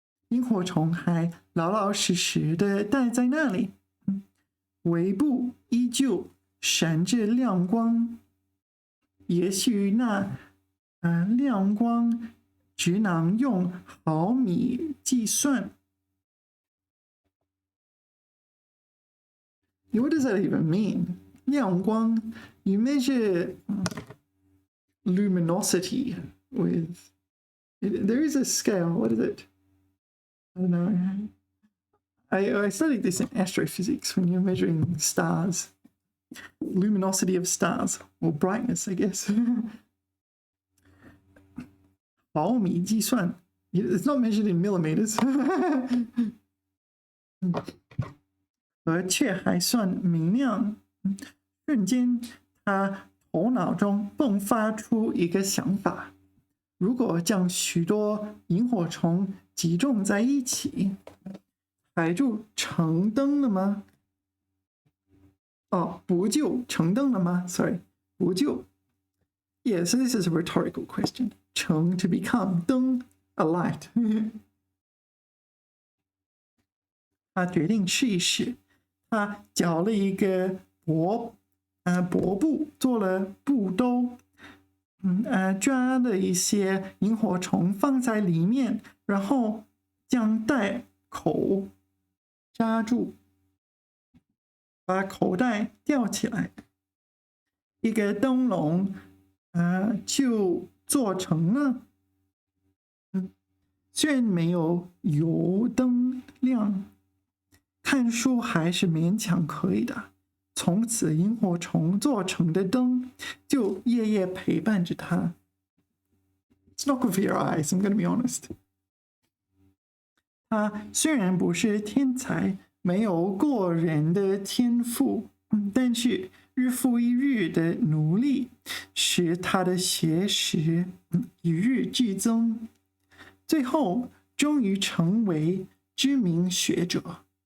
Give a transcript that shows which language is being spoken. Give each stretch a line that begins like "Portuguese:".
Chinese: 萤火虫还老老实实的待在那里，尾部依旧闪着亮光。也许那亮光只能用毫米计算。
English: What does that even mean?
Chinese: 亮光
English: you measure luminosity with there is a scale. What is it? I don't know. I studied this in astrophysics when you're measuring stars. Luminosity of stars, or brightness, I guess.
Chinese: 毫米计算
English: It's not measured in millimeters.
Chinese: 而且还算明亮。瞬间，他头脑中迸发出一个想法：如果将许多萤火虫集中在一起，还就成灯了吗？哦，不就成灯了吗 ？
English: Sorry，
Chinese: 不就。
English: Yeah, so this is a rhetorical question. 成 to become 灯 a light.
Chinese: 他决定试一试。他绞了一个薄布，做了布兜，抓了一些萤火虫放在里面，然后将袋口扎住，把口袋吊起来，一个灯笼就做成了。虽然没有油灯亮，看书还是勉强可以的。从此，萤火虫做成的灯就夜夜陪伴着他。
English: It's not good for your eyes, I'm going to be honest.
Chinese: 他虽然不是天才，没有过人的天赋，但是日复一日的努力，使他的学识与日俱增，最后终于成为知名学者。